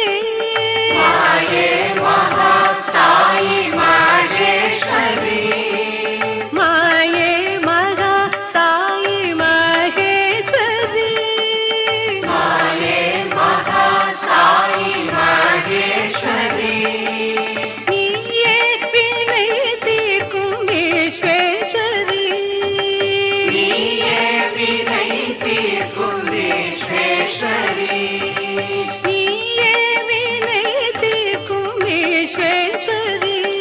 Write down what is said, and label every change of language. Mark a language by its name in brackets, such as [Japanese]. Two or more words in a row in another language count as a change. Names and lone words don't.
[Sanskrit] माये महासाई माहेश्वरी माये मगा साई महेश्वरी माये महासाई माहेश्वरी [Tamil] நீயே வினை தீர்க்கும் விஸ்வேஸ்வரி நீயே வினை தீர்க்கும் விஸ்வேஸ்வரி நீயே வினை தீர்க்கும் விஸ்வேஸ்வரி